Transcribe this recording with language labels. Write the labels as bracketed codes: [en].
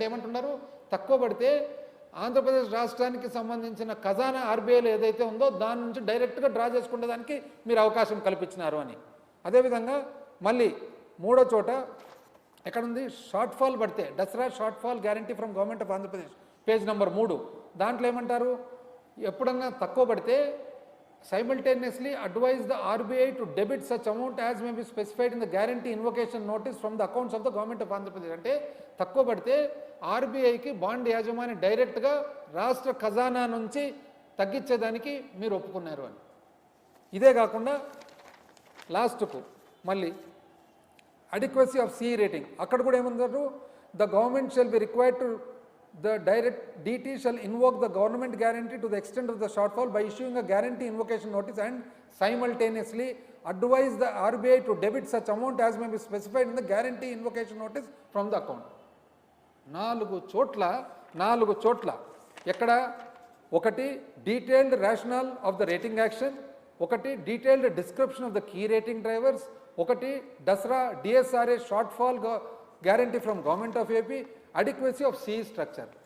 [te] అంటే ఏమంటున్నారు, తక్కువ పడితే ఆంధ్రప్రదేశ్ రాష్ట్రానికి సంబంధించిన ఖజానా ఆర్బీఐలో ఏదైతే ఉందో దాని నుంచి డైరెక్ట్గా డ్రా చేసుకునే దానికి మీరు అవకాశం కల్పించినారు అని. అదేవిధంగా మళ్ళీ మూడో చోట ఎక్కడుంది, [en] Shortfall పడితే DSRA shortfall guarantee from government of Andhra Pradesh page number 3. [te] దాంట్లో ఏమంటారు, ఎప్పుడన్నా తక్కువ పడితే [en] simultaneously advise the RBI to debit such amount as may be specified in the guarantee invocation notice from the accounts of the government of Andhra Pradesh. [te] అంటే తక్కువ పడితే ఆర్బీఐకి bond యాజమాని డైరెక్ట్గా రాష్ట్ర ఖజానా నుంచి తగ్గించేదానికి మీరు ఒప్పుకున్నారు అని. ఇదే కాకుండా లాస్ట్కు మళ్ళీ [en] adequacy of CE rating, [te] అక్కడ కూడా ఏమన్నారు, [en] The government shall be required to the direct DT shall invoke the government guarantee to the extent of the shortfall by issuing a guarantee invocation notice and simultaneously advise the RBI to debit such amount as may be specified in the guarantee invocation notice from the account. [te] 4 చోట్ల ఎక్కడ, [en] ఒకటి detailed rationale of the rating action, ఒకటి detailed description of the key rating drivers, ఒకటి DSRA DSRA shortfall guarantee from government of AP, adequacy of CE structure.